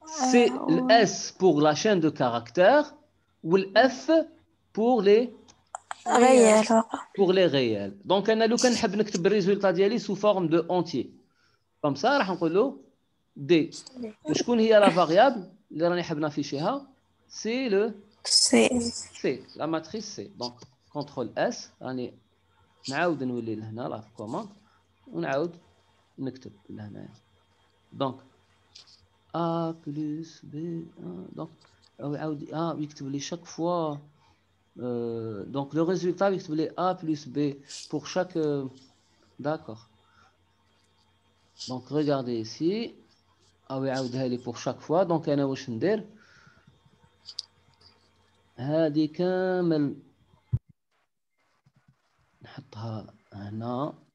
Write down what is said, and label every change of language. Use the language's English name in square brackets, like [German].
[French] C'est le S pour la chaîne de caractères. Ou le F pour les réels. [Arabic] Donc أنا لو كان نحب نكتب الريزولتا ديالي [French] sous forme de entier. Comme ça راح نقول له D. [Arabic] وشكون هي [French] la variable [Arabic] اللي راني حاب نافيشيها؟ [French] C'est le C, la matrice C. Donc contrôle S [Arabic] راني نعاود نولي لهنا لا كوماند ونعاود نكتب لهنا. [French] Donc A plus B. Donc [Arabic] يعاود يكتب لي [French] chaque fois. Donc le résultat [Arabic] يكتب لي [French] A plus B pour chaque. D'accord. Donc regardez ici. [Arabic] يعاودها لي [French] pour chaque fois. Donc [Arabic] أنا واش ندير؟ هذه كامل نحطها هنا.